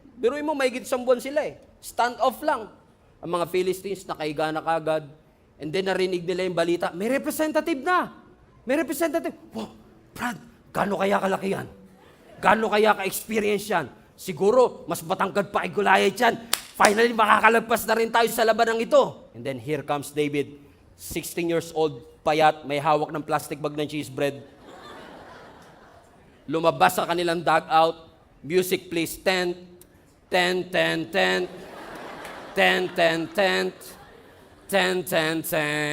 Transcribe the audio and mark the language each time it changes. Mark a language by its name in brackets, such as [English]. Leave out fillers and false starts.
[Filipino] Biruin mo, mahigit 1 buwan sila eh. Stand off lang. Ang mga Philistines nakaiga na kagad. [English] And then, [Filipino] narinig nila yung balita, may representative na. May representative. Wow, Brad, gaano kaya kalaki yan? Gaano kaya ka-experience yan? Siguro, mas matangkad pa kay Goliath yan. Finally, makakalagpas na rin tayo sa labanang ito. [English] And then, here comes David. 16 years old, [Filipino] payat, may hawak ng [English] plastic bag ng cheese bread. [Filipino] Lumabas sa kanilang dugout. Music plays, tent, tent, tent, tent, tent, tent, tent, tent, tent, tent.